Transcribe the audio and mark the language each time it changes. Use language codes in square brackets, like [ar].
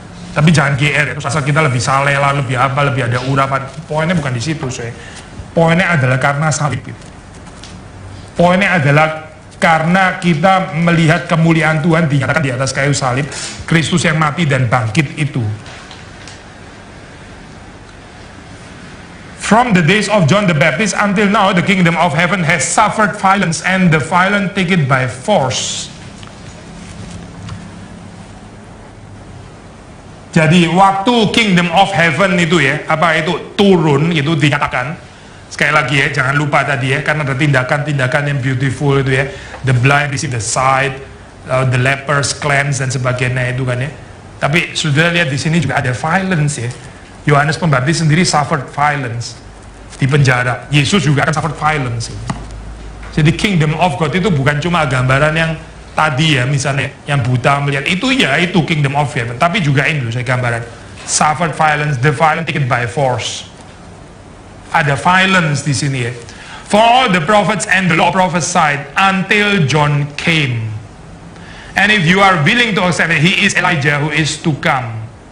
[id] Tapi jangan GR, itu asal kita lebih saleh lah, lebih apa, lebih ada urapan. Poinnya bukan di situ, saya. Poinnya adalah karena salib itu. Poinnya adalah karena kita melihat kemuliaan Tuhan dinyatakan di atas kayu salib, Kristus yang mati dan bangkit itu. [en] From the days of John the Baptist until now, the kingdom of heaven has suffered violence, and the violent take it by force. [id] Jadi waktu kingdom of heaven itu ya, itu turun, itu dinyatakan. Sekali lagi ya, jangan lupa tadi ya, karena ada tindakan-tindakan yang beautiful itu ya. [en] The blind receive the sight, the lepers cleanse [id] dan sebagainya itu kan ya. Tapi sudah lihat di sini juga ada violence ya. Yohanes Pembaptis sendiri [en] suffered violence [id] di penjara. Yesus juga akan [en] suffered violence. [id] Jadi kingdom of God itu bukan cuma gambaran yang tadi ya, misalnya yang buta melihat itu ya, itu kingdom of heaven. Tapi juga ini loh saya gambaran. [en] Suffered violence, the violent take it by force. [id] Ada violence di sini ya. [en] For all the prophets and the law prophesied until John came. And if you are willing to accept it, he is Elijah who is to come.